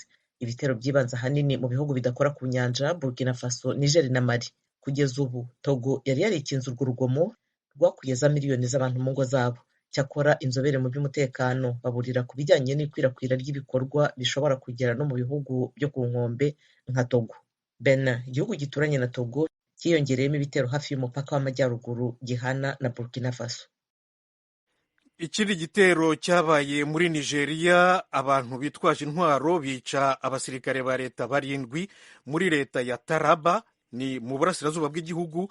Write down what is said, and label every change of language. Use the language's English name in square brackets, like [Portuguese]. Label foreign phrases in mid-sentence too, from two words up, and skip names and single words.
[Kinyarwanda] Ibitero byibanze ahanini mu bihugu bidakora ku nyanja, Burkina Faso, Niger na Mali. Kugeza ubu Togo yari yarikinze urwo rugomo rwakugeza miliyoni z'abantu mu ngo zabo. Cyakora inzobere mu by'umutekano baburira ku bijyanye n'ikwirakwira ry'ibikorwa bishobora kugera no mu bihugu byo ku nkombe nka Togo. Benin, igihugu gituranye na Togo, cyiyongereyemo ibitero hafi y'umupaka w'amajyaruguru gihana na Burkina Faso. Ikindi gitero cyabaye muri Nigeria, abantu bitwaje intwaro bica abasirikare ba leta 7 muri leta ya Taraba, ni mu burasirazuba bw'igihugu.